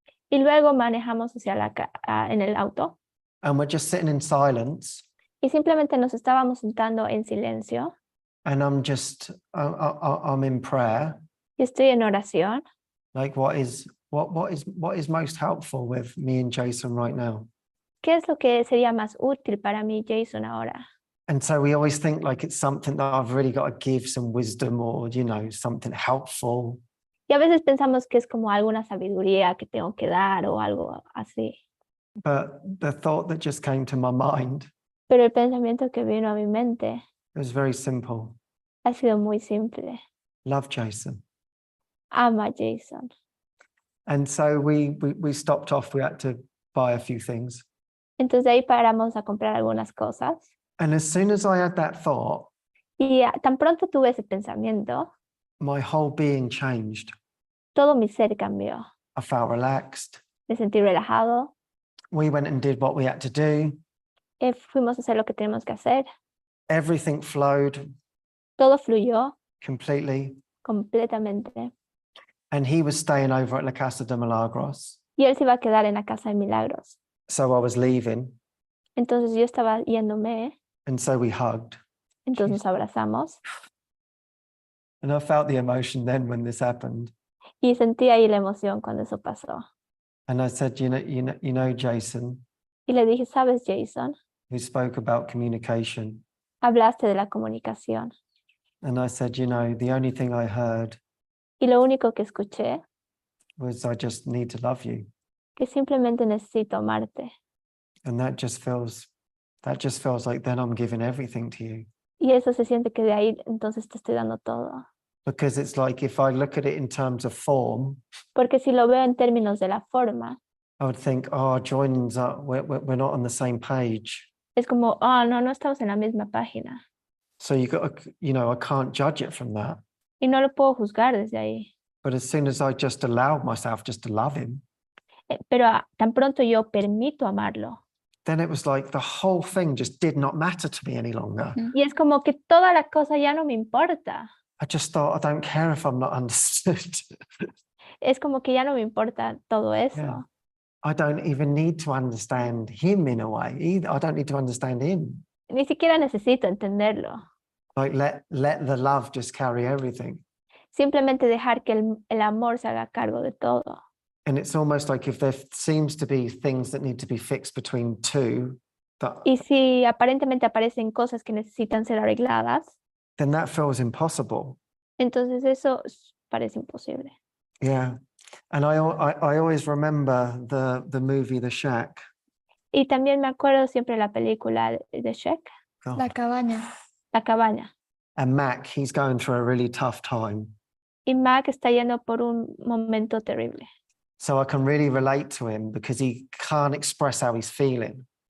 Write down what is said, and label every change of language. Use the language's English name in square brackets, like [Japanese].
[Spanish] Y luego manejamos hacia en el auto. [English] And we're just sitting in silence. [Spanish] Y simplemente nos estábamos sentando en silencio. [English] And I'm in prayer. [Spanish] Y estoy en oración. [English] Like what is most helpful with me and Jason right now? [Spanish] ¿Qué es lo que sería más útil para mí, Jason, ahora? [English] And so we always think like it's something that I've really got to give some wisdom or, something helpful. [Spanish] Y a veces pensamos que es como alguna sabiduría que tengo que dar o algo así. [English] But the thought that just came to my mind, [Spanish] Pero el pensamiento que vino a mi mente [English] it was very simple. [Spanish] ha sido muy simple. [English] Love Jason. [Spanish] Ama a Jason. [English] And so we stopped off. We had to buy a few things. [Spanish] Entonces de ahí paramos a comprar algunas cosas. [English] And as soon as I had that thought, [Spanish] Y tan pronto tuve ese pensamiento, [English] my whole being changed. [Spanish] todo mi ser cambió. [English] I felt relaxed. [Spanish] Me sentí relajado. [English] We went and did what we had to do. [Spanish] Fuimos a hacer lo que tenemos que hacer. [English] Everything flowed [Spanish] Todo fluyó [English] completely. [Spanish] completamente. [English] And he was staying over at La Casa de Milagros. [Spanish] Y él se iba a quedar en la casa de Milagros. [English] So I was leaving. [Spanish] Entonces yo estaba yéndome. [English] And so we hugged. [Spanish] Entonces nos abrazamos. [English] And I felt the emotion then when this happened. [Spanish] Y sentí ahí la emoción cuando eso pasó. [English] And I said, Jason, [Spanish] Y le dije, ¿sabes, Jason? [English] who spoke about communication. [Spanish] Hablaste de la comunicación. [English] And I said, the only thing I heard [Spanish] Y lo único que escuché, [English] was I just need to love you. [Spanish] que simplemente necesito amarte. [English] And that just feels like then I'm giving everything to you. [Spanish] Y eso se siente que de ahí entonces te estoy dando todo. [English] Because it's like if I look at it in terms of form, [Spanish] Porque si lo veo en términos de la forma, [English] I would think, joining's up, we're not on the same page. [Spanish] es como, no estamos en la misma página. [English] So you got to, I can't judge it from that. [Spanish] Y no lo puedo juzgar desde ahí. [English] But as soon as I just allowed myself just to love him, [Spanish] Pero tan pronto yo permito amarlo. [English] then it was like the whole thing just did not matter to me any longer. [Spanish] Y es como que toda la cosa ya no me importa. [English] I just thought, I don't care if I'm not understood. [Spanish] Es como que ya no me importa todo eso. [English] Yeah. I don't even need to understand him in a way either. I don't need to understand him. [Spanish] Ni siquiera necesito entenderlo. [English] Like let the love just carry everything. [Spanish] Simplemente dejar que el amor se haga cargo de todo. [English] And it's almost like if there seems to be things that need to be fixed between two, [Spanish] Y si aparentemente aparecen cosas que necesitan ser arregladas, [English] then that feels impossible. [Spanish] entonces eso parece imposible. [English] Yeah. And I always remember the movie The Shack. [Spanish] Y también me acuerdo siempre la película de Shrek, [English] God. [Spanish] La cabaña. La cabaña. [English] And Mac, he's going through a really tough time. [Spanish] Y Mac está yendo por un momento terrible. [English] So I can really relate to him because he can't express how he's feeling.